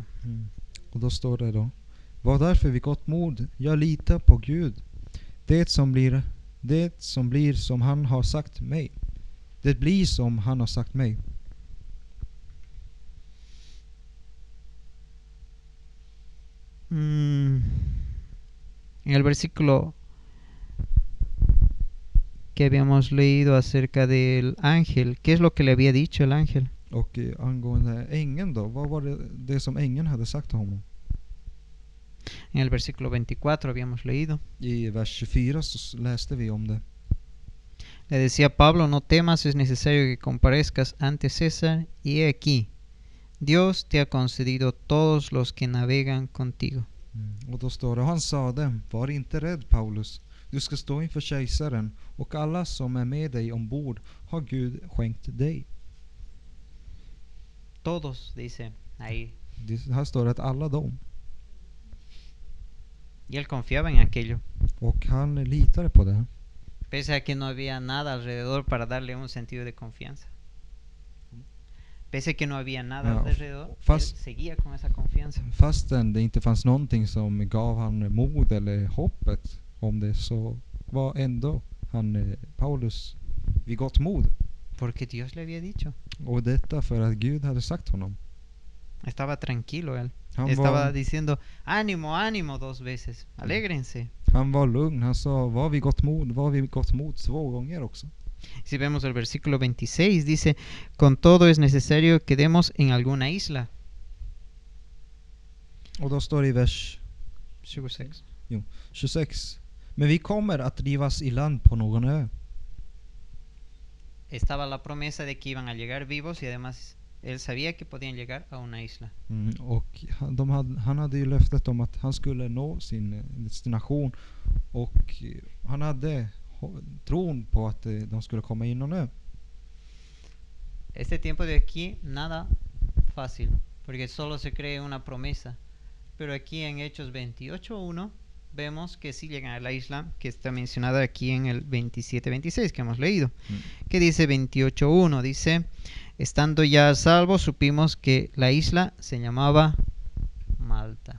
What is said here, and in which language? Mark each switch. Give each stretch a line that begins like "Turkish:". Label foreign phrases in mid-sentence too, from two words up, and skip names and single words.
Swedish: Och då står det då, var därför vid gott mod, jag litar på Gud. Det som blir som han har sagt mig. Det blir som han har sagt mig.
Spanish: En el versículo que habíamos leído acerca del ángel, ¿qué es lo que le había dicho el ángel?
Swedish: Och angående ängeln då, vad var det som ängeln hade sagt till honom?
Spanish: En el versículo 24 habíamos leído.
Swedish: I vers 24 så läste vi om det.
Spanish: Le decía Pablo, no temas, es necesario que comparezcas ante César, y he aquí, Dios te ha concedido todos los que navegan contigo.
Swedish: Och då står det, han sa dem, var inte rädd Paulus, du ska stå inför kejsaren, och alla som är med dig ombord har Gud skänkt dig.
Spanish: Todos, dice ahí.
Swedish: Här står det att alla dem.
Spanish: Y él confiaba en aquello.
Swedish: Och han litade på det.
Spanish: Pese a que no había nada alrededor para darle un sentido de confianza. Pese a que no había nada alrededor, él seguía con esa confianza.
Swedish: Fastän det inte fanns någonting som gav han mod eller hoppet om det, så var ändå han Paulus vid gott mod.
Spanish: Porque Dios le había dicho.
Swedish: Och detta för att Gud hade sagt honom.
Spanish: Estaba tranquilo él. Estaba diciendo, ánimo, ánimo 2 veces. Alégrense.
Swedish: Han var lugn. Han sa, var vid gott mod 2 gånger också.
Spanish: Si vemos el versículo 26, dice, con todo es necesario que demos en alguna isla.
Swedish: Och då står det i vers 26. Men vi kommer att drivas i land på någon ö.
Spanish: Estaba la promesa de que iban a llegar vivos y además él sabía que podían llegar a una isla.
Swedish: Och han hade ju löftet om att han skulle nå sin destination, och han hade tron på att de skulle komma in och ö.
Spanish: Este tiempo de aquí nada fácil, porque solo se cree una promesa, Pero aquí en Hechos 28:1 vemos que sí llegan a la isla que está mencionada aquí en el 27:26 que hemos leído. Que dice 28:1, dice, estando ya a salvo, supimos que la isla se llamaba Malta.